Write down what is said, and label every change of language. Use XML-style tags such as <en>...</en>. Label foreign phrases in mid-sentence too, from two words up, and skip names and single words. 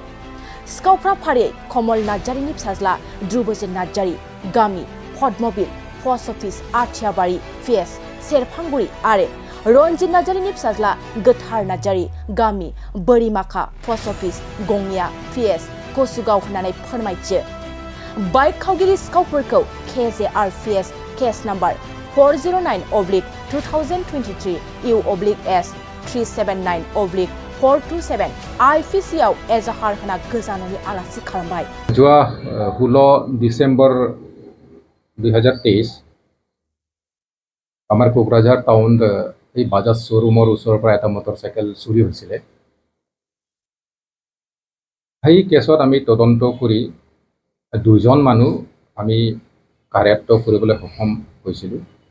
<brx>सिखावफ्रा फारियै कमल नार्जारिनि फिसाज्ला ध्रुबजित नार्जारि, गामि पद्मबिल,</brx> <en>post office</en> <brx>आथियाबारि, पिएस सेरफांगुरि आरो रन्जित नार्जारिनि फिसाज्ला गोथार नार्जारि, गामि बोरिमाखा,</brx> <en>post office</en> <brx>गंनिया, पिएस कसुगाव होननानै फोरमायथियो। बाइक खावगिरि सिखावफोरखौ KJRPS</brx> <en>case number</en> <brx>409/2023 U/S 379/427 IPC आव एजाहार होना गोजाननि आलासि खालामबाय।</brx> <as>যোৱা 16 ডিসেম্বৰ 2023 আমাৰ কোকৰাঝাৰ টাউন এই বাজাজ শ্বৰুমৰ ওচৰৰ পৰা এটা মটৰচাইকেল চুৰি হৈছিলে। সেই কেছত আমি তদন্ত কৰি দুজন মানুহ আমি কাৰ্যায়ত্ব কৰিবলৈ সক্ষম হৈছিলোঁ।</as>